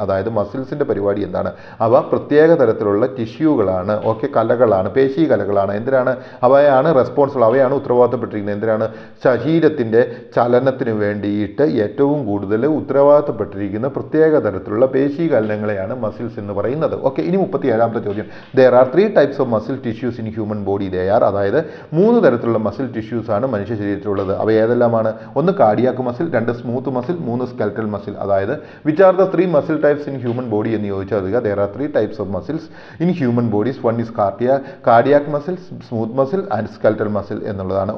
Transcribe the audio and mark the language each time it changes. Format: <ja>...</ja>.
<ml>അതായത് മസിൽസിന്റെ പരിപാടി എന്താണ്? അവ പ്രത്യേക തരത്തിലുള്ള ടിഷ്യൂകളാണ്. ഓക്കെ, കലകളാണ്, പേശി കലകളാണ്. എന്തിനാണ്? അവയാണ് റെസ്പോൺസിബിൾ, അവയാണ് ഉത്തരവാദിത്തപ്പെട്ടിരിക്കുന്നത്. എന്തിനാണ്? ശരീരത്തിന്റെ ചലനത്തിന് വേണ്ടിയിട്ട് ഏറ്റവും കൂടുതൽ ഉത്തരവാദിത്തപ്പെട്ടിരിക്കുന്ന പ്രത്യേക തരത്തിലുള്ള പേശി കലനങ്ങളെയാണ് മസിൽസ് എന്ന് പറയുന്നത്. ഓക്കെ, ഇനി 37ാമത്തെ ചോദ്യം:</ml> <en>there are 3 types of muscle tissues in human body.</en> <ml>അതായത് 3 തരത്തിലുള്ള മസിൽ ടിഷ്യൂസ് ആണ് മനുഷ്യ ശരീരത്തിലുള്ളത്. അവ ഏതെല്ലാമാണ്?</ml> <en>ഒന്ന് cardiac muscle, 2 smooth muscle, 3 skeletal muscle. അതായത് which are the 3 muscle types in human body</en> <ml>എന്ന് ചോദിച്ചാൽ</ml> <en>there are 3 types of muscles in human bodies. One is cardiac muscle, smooth muscle and skeletal muscle</en> <ml>എന്നുള്ളതാണ്.</ml>